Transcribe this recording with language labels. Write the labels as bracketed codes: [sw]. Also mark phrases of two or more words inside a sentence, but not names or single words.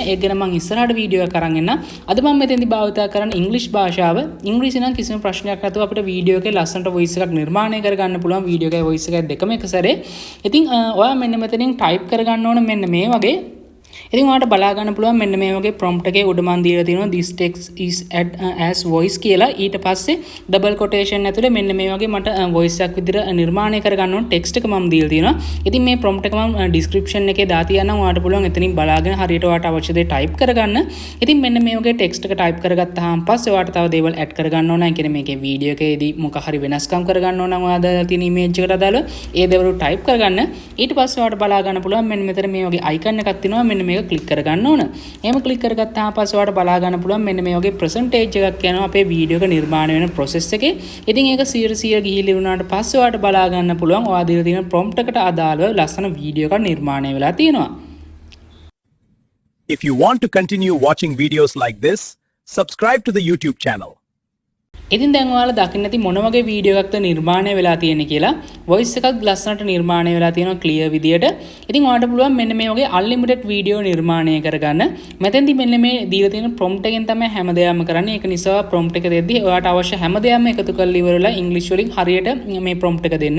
[si] ඒක ගැන මම ඉස්සරහට වීඩියෝ එකක් අරන් එන්න. අද මම මෙතෙන්දි භාවිතා කරන්නේ ඉංග්‍රීසි භාෂාව. ඉංග්‍රීසි නම් කිසිම ප්‍රශ්නයක් නැතුව අපිට වීඩියෝ එකේ ලස්සනට වොයිස් එකක් නිර්මාණය කරගන්න පුළුවන්. වීඩියෝ එකයි වොයිස් එකයි දෙකම එක සැරේ. ඉතින් ඔයා මෙන්න මෙතනින් ටයිප් කරගන්න ඕන මෙන්න මේ වගේ. ඉතින් ඔයාලට බලා ගන්න පුළුවන් මෙන්න මේ වගේ prompt එකේ උඩ මන් දීලා තියෙනවා [en] this text is add as voice [si] කියලා. ඊට පස්සේ [en] double quotation [si] ඇතුලේ මෙන්න මේ වගේ මට voice එකක් විදිහට නිර්මාණය කරගන්න ඕන text එක මම දීලා තියෙනවා. ඉතින් මේ prompt එක මම description එකේ දාලා තියන්නම්. ඔයාලට පුළුවන් එතනින් බලාගෙන හරියට ඔයාලට අවශ්‍ය දේ type කරගන්න. ඉතින් මෙන්න මේ වගේ text එක type කරගත්තාම පස්සේ ඔයාලට තව දේවල් add කරගන්න ඕන. ඒ කියන්නේ මේකේ වීඩියෝ එකේදී මොකක් හරි වෙනස්කම් කරගන්න ඕන නම් ඔයා දාලා තියෙන image එකට අදාළව ඒ දේවල් type කරගන්න. ඊට පස්සේ ඔයාලට බලා ගන්න පුළුවන් මෙන්න මෙතන මේ වගේ icon එකක් තියෙනවා. මෙන්න මේක ක්ලික් කරගන්න ඕන. එහෙම ක්ලික් කරගත්තාම පස්සේ ඔයාලට බලා ගන්න පුළුවන් මෙන්න මේ වගේ percentage එකක් යනවා අපේ වීඩියෝ එක නිර්මාණය වෙන process එකේ. ඉතින් ඒක 100% ගිහිලි වුණාට පස්සේ ඔයාලට බලා ගන්න පුළුවන් ඔයා දීලා තියෙන prompt එකට අදාළව ලස්සන වීඩියෝ එකක් නිර්මාණය වෙලා තියෙනවා. [en] If you want to continue watching videos like this, subscribe to the YouTube channel. [si] ඉතින් දැන් ඔයාලා දකින්න ඇති මොන වගේ වීඩියෝ එකක්ද නිර්මාණය වෙලා තියෙන්නේ කියලා. වොයිස් එකක් ලස්සනට නිර්මාණය වෙලා තියෙනවා ක්ලියර් විදියට. ඉතින් ඔයාලට පුළුවන් මෙන්න මේ වගේ [en] unlimited video [si] නිර්මාණය කරගන්න. මෙතෙන්දි මෙන්න මේ දීලා තියෙන prompt එකෙන් තමයි හැමදේම කරන්නේ. ඒක නිසා prompt එක දෙද්දි ඔයාලට අවශ්‍ය හැමදේම එකතු කරලා ඉවරලා ඉංග්‍රීසි වලින් හරියට මේ prompt එක දෙන්න.